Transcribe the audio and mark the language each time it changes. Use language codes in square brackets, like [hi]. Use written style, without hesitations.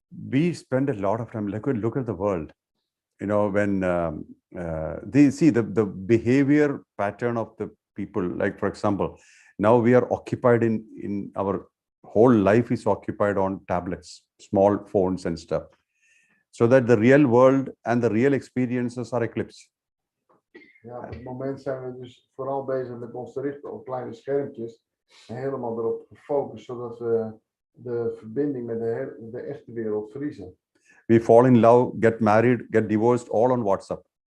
[en] We spend a lot of time. Look at the world. When they see the behavior pattern of the people. Like, for example, now we are occupied in our whole life is occupied on tablets, small phones and stuff, so that the real world and the real experiences are eclipsed. [nl] Ja, op het moment zijn we dus vooral bezig met ons te richten op kleine schermpjes en helemaal erop gefocust, zodat we de verbinding met de echte wereld verliezen. [en] We fall in love, get married, get divorced, all on WhatsApp.